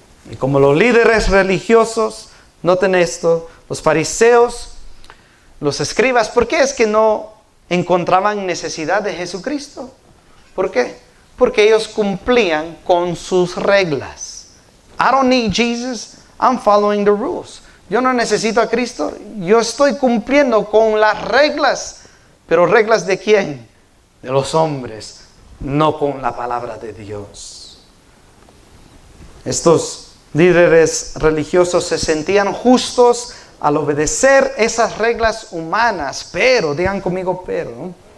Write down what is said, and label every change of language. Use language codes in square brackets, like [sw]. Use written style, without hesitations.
[es] Y como los líderes religiosos, noten esto, los fariseos, los escribas, ¿por qué es que no encontraban necesidad de Jesucristo? ¿Por qué? Porque ellos cumplían con sus reglas. [en] I don't need Jesus, I'm following the rules. [es] Yo no necesito a Cristo, yo estoy cumpliendo con las reglas. ¿Pero reglas de quién? De los hombres, no con la palabra de Dios. Estos líderes religiosos se sentían justos al obedecer esas reglas humanas, pero, digan conmigo, pero,